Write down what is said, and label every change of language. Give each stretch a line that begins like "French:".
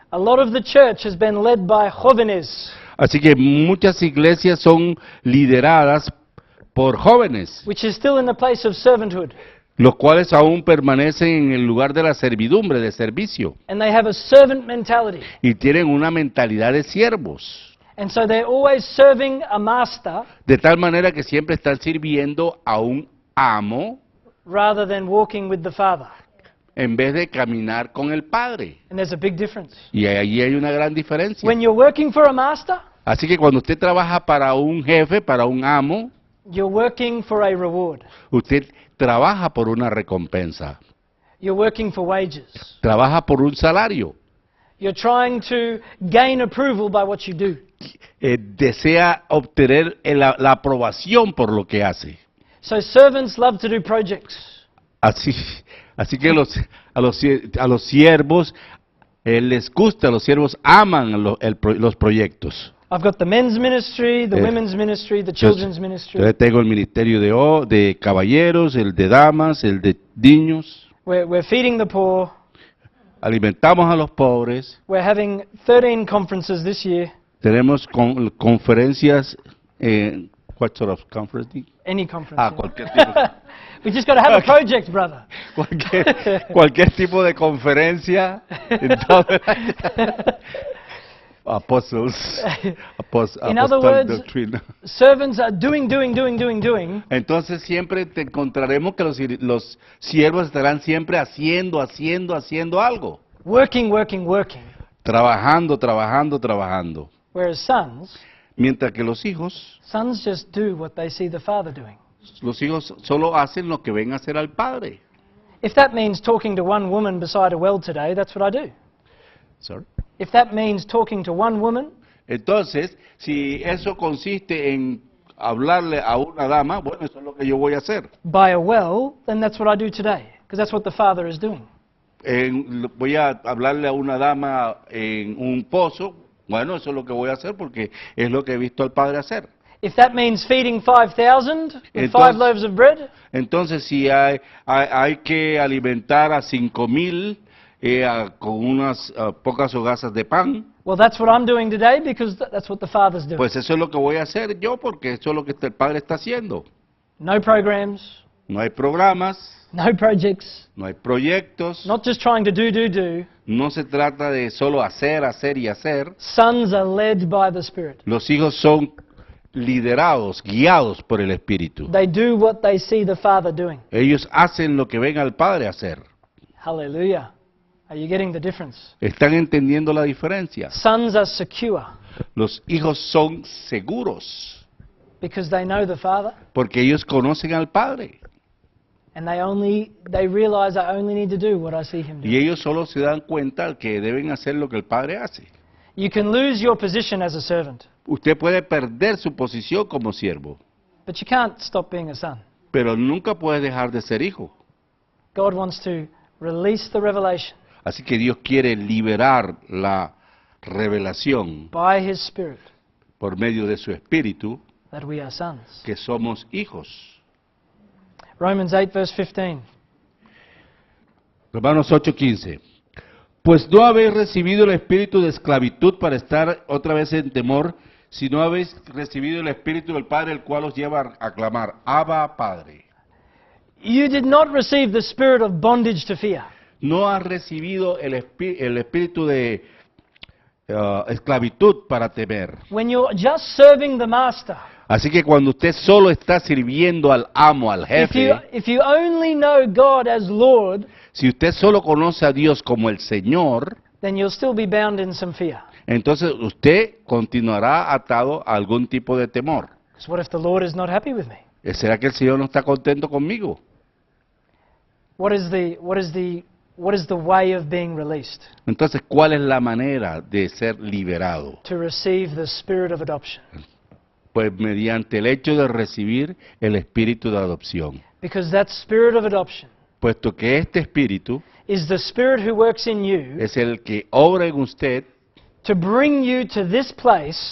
English: A lot of the church has been led by jóvenes,
Spanish: Así que muchas iglesias son lideradas por jóvenes,
English: which is still in the place of servanthood.
Spanish: los cuales aún permanecen en el lugar de la servidumbre, de servicio,
English: And they have a servant mentality.
Spanish: y tienen una mentalidad de siervos,
English: And so they're always serving a master
Spanish: de tal manera que siempre están sirviendo a un amo
English: rather than walking with the Father.
Spanish: en vez de caminar con el Padre.
English: And there's a big difference.
Spanish: Y allí hay una gran diferencia.
English: When you're working for a master,
Spanish: Así que cuando usted trabaja para un jefe, para un amo,
English: you're working for a reward.
Spanish: usted trabaja por una recompensa,
English: You're working for wages.
Spanish: trabaja por un salario,
English: You're trying to gain approval by what you do.
Spanish: desea obtener la aprobación por lo que hace.
English: So servants love to do projects.
Spanish: Así que a los siervos les gusta, los siervos aman los proyectos.
English: I've got the men's ministry, the women's ministry, the children's ministry.
Spanish: Yo tengo el ministerio de caballeros, el de damas, el de niños.
English: We're feeding the poor.
Spanish: Alimentamos a los pobres.
English: We're having 13 conferences this year.
Spanish: Tenemos conferencias.
English: What sort of conference? Any conference.
Spanish: Cualquier tipo.
English: We just got to have a project, brother.
Spanish: Cualquier tipo de conferencia. En todo el año.
English: apostles, In other apostolic words, doctrine. servants are doing.
Spanish: Entonces siempre te encontraremos que los siervos estarán siempre haciendo algo.
English: Working.
Spanish: Trabajando.
English: Whereas sons
Spanish: Mientras que los hijos
English: just do what they see the father doing.
Spanish: solo hacen lo que ven hacer al padre.
English: If that means talking to one woman beside a well today, that's what I do. Sorry. If that means talking to one woman,
Spanish: Entonces, si eso consiste en hablarle a una dama, bueno, eso es lo que yo voy a hacer.
English: by a well, then that's what I do today, because that's what the father is doing.
Spanish: Voy a hablarle a una dama en un pozo, bueno, eso es lo que voy a hacer porque es lo que he visto al padre hacer.
English: If that means feeding 5,000 with 5
Spanish: Entonces-
English: loaves of bread,
Spanish: Entonces, si hay que alimentar a 5,000 con unas pocas hogazas de pan,
English: well, that's what I'm doing today because that's what the father's doing.
Spanish: pues eso es lo que voy a hacer yo porque eso es lo que el padre está haciendo.
English: No programs,
Spanish: No hay programas,
English: no projects,
Spanish: no hay proyectos,
English: not just trying to do.
Spanish: no se trata de solo hacer y hacer.
English: Sons are led by the Spirit.
Spanish: Los hijos son liderados, guiados por el Espíritu.
English: They do what they see the father doing.
Spanish: Ellos hacen lo que ven al padre hacer.
English: Hallelujah. Are you getting the difference?
Spanish: ¿Están entendiendo la diferencia?
English: Sons are secure
Spanish: Los hijos son seguros
English: because they know the father
Spanish: porque ellos conocen al padre.
English: and they realize I only need to do what I see him do.
Spanish: Y ellos solo se dan cuenta que deben hacer lo que el padre hace.
English: You can lose your position as a servant,
Spanish: Usted puede perder su posición como siervo,
English: but you can't stop being a son.
Spanish: pero nunca puede dejar de ser hijo.
English: God wants to release the revelation
Spanish: Así que Dios quiere liberar la revelación
English: by his Spirit
Spanish: por medio de su Espíritu
English: that we are sons.
Spanish: que somos hijos.
English: Romans 8 verse 15.
Spanish: Romanos 8:15. Pues no habéis recibido el espíritu de esclavitud para estar otra vez en temor, sino habéis recibido el espíritu del Padre, el cual os lleva a clamar, Abba, Padre.
English: You did not receive the spirit of bondage to fear.
Spanish: No has recibido el espíritu de esclavitud para temer.
English: When you're just serving the master,
Spanish: Así que cuando usted solo está sirviendo al amo, al jefe,
English: if you only know God as Lord,
Spanish: si usted solo conoce a Dios como el Señor,
English: then you'll still be bound in some fear.
Spanish: entonces usted continuará atado a algún tipo de temor.
English: Because what if the Lord is not happy with me?
Spanish: ¿Será que el Señor no está contento conmigo?
English: What is the way of being released?
Spanish: Entonces, ¿cuál es la manera de ser liberado?
English: To receive the spirit of adoption.
Spanish: Pues mediante el hecho de recibir el espíritu de adopción.
English: Because that spirit of adoption
Spanish: Puesto que este espíritu
English: is the spirit who works in you
Spanish: es el que obra en usted
English: to bring you to this place